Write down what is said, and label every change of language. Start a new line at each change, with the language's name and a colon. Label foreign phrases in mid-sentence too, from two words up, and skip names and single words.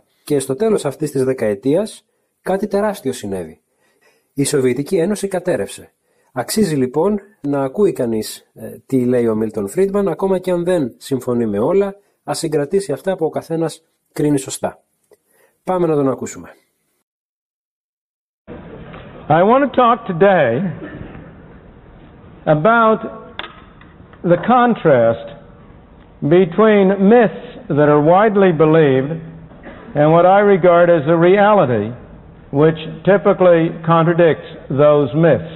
Greek: Και στο τέλος αυτής της δεκαετίας κάτι τεράστιο συνέβη. Η Σοβιετική Ένωση κατέρευσε. Αξίζει λοιπόν να ακούει κανείς τι λέει ο Μίλτον Φρίντμαν, ακόμα και αν δεν συμφωνεί με όλα, ας συγκρατήσει αυτά που ο καθένας κρίνει σωστά. Πάμε να τον ακούσουμε.
English: I want to talk today about the contrast between myths that are widely believed and what I regard as a reality which typically contradicts those myths.